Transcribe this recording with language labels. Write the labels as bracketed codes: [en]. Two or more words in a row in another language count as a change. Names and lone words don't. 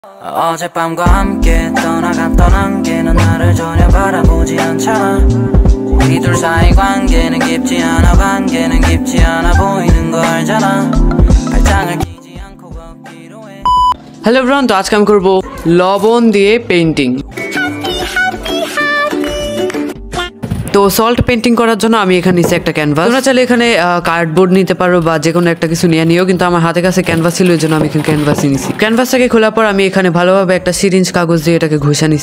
[ko] 어젯밤과 함께 떠나갔던 안개는 나를 전혀 바라보지 않잖아. 우리 둘 사이 관계는 깊지 않아 보이는 거 알잖아. 발장을 끼지 않고 걷기로 해. [en] hello everyone, [bn] তো আজকে আমি করব লবণ দিয়ে পেইন্টিং। তো [en] salt painting [bn] করার জন্য আমি এখানে নিচ্ছি একটা ক্যানভাস। তোমরা চাইলে এখানে কার্ডবোর্ড নিতে পারো বা যে কোনো একটা কিছু নিয়ে নিও, কিন্তু আমার হাতে কাছে ক্যানভাস ছিল, এই জন্য আমি এখানে ক্যানভাসই নিচ্ছি। ক্যানভাসটাকে খোলার পর আমি এখানে ভালোভাবে একটা সিরিঞ্জ কাগজ দিয়ে এটাকে ঘষা নিচ্ছি।